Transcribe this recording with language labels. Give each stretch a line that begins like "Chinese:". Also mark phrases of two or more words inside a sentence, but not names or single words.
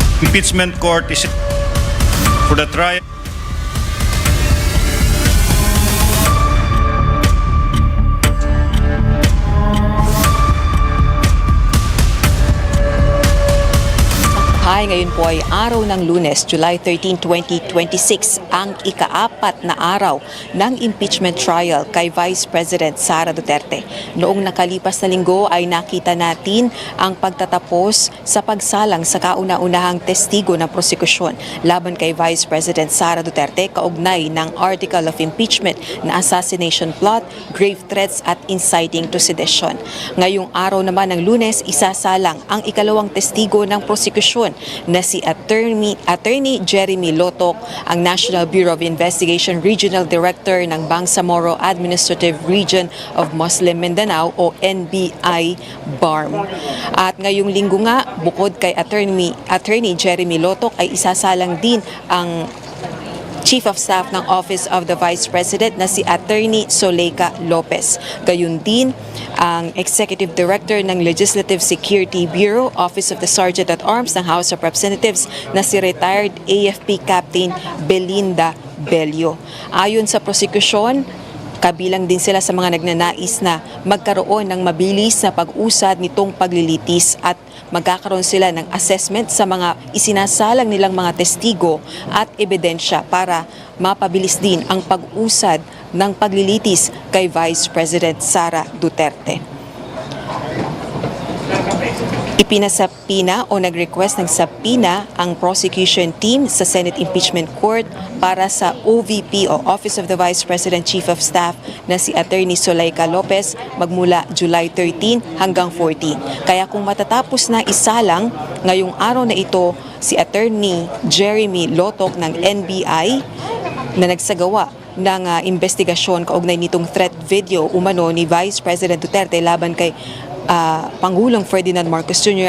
English: Impeachment court is for the trial.
Filipino: Hi, ngayon po ay araw ng Lunes, July 13, 2026, ang ika-4 na araw ng
English: impeachment trial
Filipino: kay Vice President Sara Duterte. Noong nakalipas na linggo ay nakita natin ang pagtatapos sa pagsalang sa kauna-unahang testigo ng prosecution laban kay Vice President Sara Duterte kaugnay ng Article of Impeachment na
English: assassination plot, grave threats
Filipino: at
English: inciting to sedition.
Filipino: Ngayong araw naman ng Lunes, isasalang ang ikalawang testigo ng prosecution na si Attorney Jeremy Lotoc, ang National Bureau of Investigation Regional Director ng Bangsamoro Administrative Region of Muslim Mindanao o NBI BARM. At ngayong linggo nga, bukod kay Attorney Jeremy Lotoc ay isasalang din ang Chief of Staff ng Office of the Vice President na si Attorney Soleika Lopez. Gayun din ang Executive Director ng Legislative Security Bureau, Office of the Sergeant at Arms ng House of Representatives na si retired AFP Captain Belinda Bello. Ayon sa prosecution, kabilang din sila sa mga nagnanais na magkaroon ng mabilis na pag-usad nitong paglilitis at magkakaroon sila ng assessment sa mga isinasalang nilang mga testigo at ebidensya para mapabilis din ang pag-usad ng paglilitis kay Vice President Sara Duterte. Ipinasapina o nag-request ng sapina ang prosecution team sa Senate Impeachment Court para sa OVP o Office of the Vice President Chief of Staff na si Attorney Soleika Lopez magmula July 13 hanggang 14. Kaya kung matatapos na isalang ngayong araw na ito si Attorney Jeremy Lotoc ng NBI na nagsagawa ng investigasyon kaugnay nitong
English: threat video
Filipino: umano ni Vice President Duterte laban kay Pangulong Ferdinand Marcos Jr.